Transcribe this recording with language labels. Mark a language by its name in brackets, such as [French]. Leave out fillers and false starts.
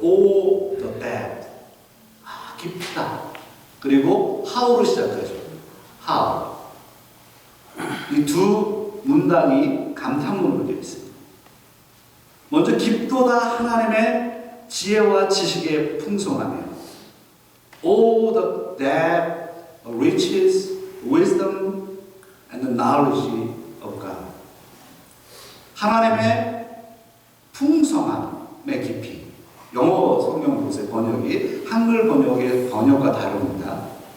[English] 오, the depth. [Korean] 깊다. 그리고 how로 시작하죠. [English] how. [Korean] 이 두 문단이 감탄문으로 되어 있습니다. 먼저 깊도다 하나님의 지혜와 지식의 풍성함이에요. [English] All the depth, riches, wisdom, and the knowledge of God. [Korean] 하나님의 풍성함의 깊이. 영어 성경 보세요. 번역이 한글 번역의 번역과 다릅니다.